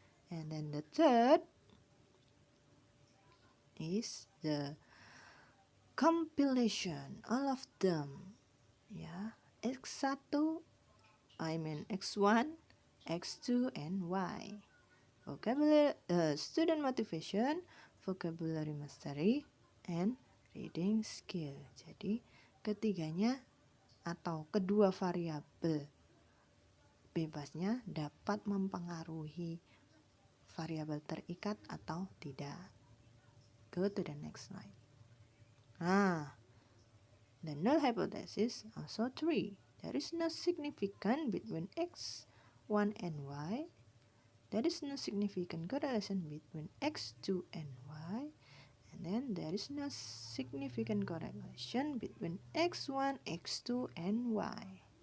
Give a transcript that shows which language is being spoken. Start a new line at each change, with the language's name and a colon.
English: And then the third is the compilation, all of them. Ya, X1, X1, X2, and Y. Vocabulary, student motivation, vocabulary mastery, and reading skill.
Indonesian: Jadi ketiganya atau kedua variabel bebasnya dapat mempengaruhi variabel terikat atau tidak.
English: Go to the next slide. The null hypothesis also 3. There is no significance between X1 and Y. There is no significant correlation between X2 and Y. And then there is no significant correlation between X1, X2, and Y.